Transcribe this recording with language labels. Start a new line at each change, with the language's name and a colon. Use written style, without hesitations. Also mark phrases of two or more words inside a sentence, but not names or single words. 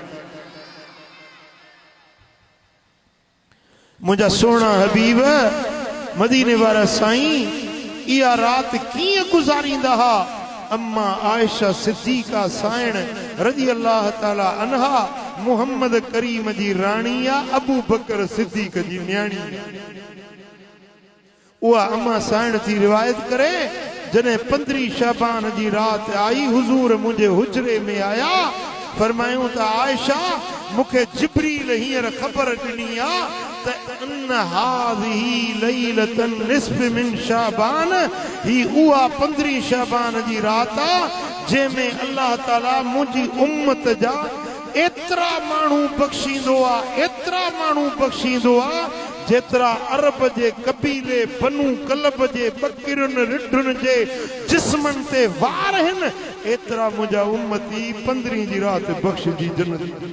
Sindhi: मुंहिंजा सुहिणा हबीब मदीने वारा साईं इहा रात कीअं गुज़ारींदा हा अम्मा आयशा सिद्दीका साइण
Arabic: رضي الله تعالى عنها
Sindhi: मुहम्मद करीम जी राणी आहे अबू बकर सिद्दीक जी न्याणी उहा अम्मा साइण थी रिवायत करे जॾहिं 15 शाबान जी रात आई हुजूर मुंहिंजे हुजरे में आया फरमायूं त आयशा मूंखे जिब्रील हींअर ख़बर ॾिनी आहे त
Arabic: إن هذه ليلة النصف من شعبان
Sindhi: ही उहा 15 शाबान जी रात आहे जंहिंमें अल्लाह ताला मुंहिंजी उम्मत जा एतिरा माण्हू बख़्शींदो आहे जेतिरा अरब जे कबीले बनू कलब जे बकरियुनि रिढुनि जे जिस्मनि ते वार आहिनि एतिरा मुंहिंजा उम्मती 15 जी राति बख़्शजी जन्नत